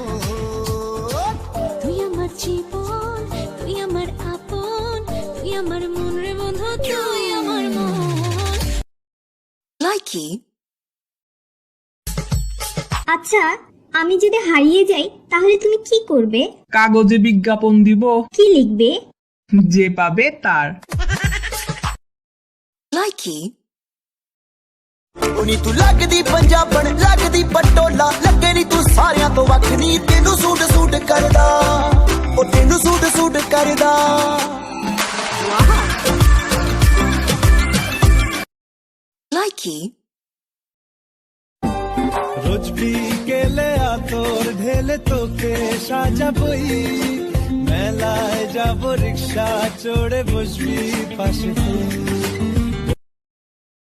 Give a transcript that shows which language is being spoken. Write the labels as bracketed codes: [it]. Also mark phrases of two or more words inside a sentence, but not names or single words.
[bn] তুই আমার জীবন, তুই আমার আপন, তুই আমার মন রে বন্ধু, তুই আমার মন। লাইকি। আচ্ছা, আমি যদি হারিয়ে যাই তাহলে তুমি কি করবে? কাগজে বিজ্ঞাপন দিব, কি লিখবে? যে পাবে তার। [pa] ਲਾਈਕੀ। ਉਨੀ ਤੂੰ ਲੱਗਦੀ ਪੰਜਾਬਣ ਲੱਗਦੀ ਪਟੋਲਾ ਲੱਗੇ ਨੀ ਤੂੰ ਸਾਰਿਆਂ ਤੋਂ ਵੱਖ ਨੀ ਤੈਨੂੰ ਸੂਟ ਸੂਟ ਕਰਦਾ ਉਹ ਤੈਨੂੰ ਸੂਟ ਸੂਟ ਕਰਦਾ [bn] লাইকি। রোজ বিকেলে আতর ঢেলে তোকে সাজাবই, মেলায় যাব রিক্সা চড়ে বসবি পাশে তুই।